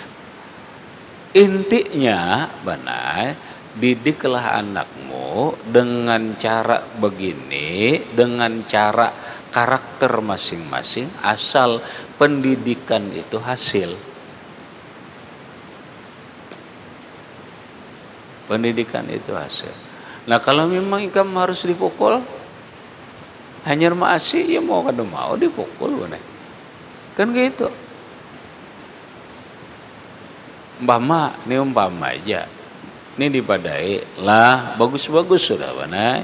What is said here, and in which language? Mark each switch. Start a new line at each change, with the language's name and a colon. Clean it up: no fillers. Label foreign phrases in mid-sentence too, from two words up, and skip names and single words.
Indonesian: Intinya, Banai, didiklah anakmu dengan cara begini, dengan cara karakter masing-masing, asal pendidikan itu hasil. Pendidikan itu hasil.
Banjar: Nah kalau memang ikam harus dipukul, hanyar maasi ya mau kada mau dipukul bener.
Indonesian: Kan gitu. Umpama aja.
Banjar: Ini dipadai lah bagus-bagus sudah bener.